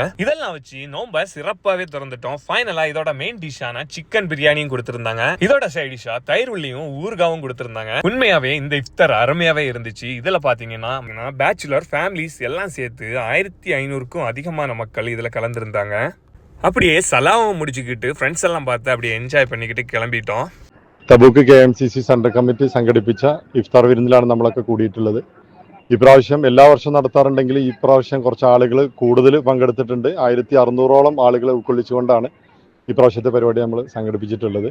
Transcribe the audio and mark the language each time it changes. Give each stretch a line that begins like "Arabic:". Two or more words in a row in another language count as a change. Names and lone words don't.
Tamil: இதெல்லாம் வச்சு நோம்ப சிறப்பாகவே திறந்துட்டோம். ஃபைனலா இதோட
English: main dish
Tamil: சிக்கன் பிரியாணியும் கொடுத்துருந்தாங்க. இதோட
English: side dish
Tamil: தயிர் உள்ளியும் ஊர்காவும் கொடுத்துருந்தாங்க. உண்மையாவே இந்த இஃப்தார் அருமையாவே இருந்துச்சு. இதுல பாத்தீங்கன்னா
English: bachelor families
Tamil: எல்லாம் சேர்த்து 1500க்கும் அதிகமான மக்கள் இதுல கலந்துருந்தாங்க. அப்படியே சலாவும் முடிச்சுக்கிட்டு ஃபிரண்ட்ஸ் எல்லாம் பார்த்து அப்படியே എൻജോയ് பண்ணிக்கிட்டு കിளம்பிட்டோം.
Malayalam: തബൂക്ക് KMCC
English: central committee
Malayalam: സംഘടിപ്പിച്ച ഇഫ്താർ വിരുന്നിലാണ് നമ്മളൊക്കെ കൂടിയിട്ടുള്ളത്. ഇപ്രാവശ്യം എല്ലാ വർഷവും നടത്താറുണ്ടെങ്കിൽ ഈ പ്രാവശ്യം കുറച്ച് ആളുകൾ കൂടുതൽ പങ്കെടുത്തിട്ടുണ്ട്. 1600ഓളം ആളുകളെ ഉൾക്കൊള്ളിച്ചുകൊണ്ടാണ് ഇപ്രാവശ്യത്തെ പരിപാടി നമ്മൾ സംഘടിപ്പിച്ചിട്ടുള്ളത്.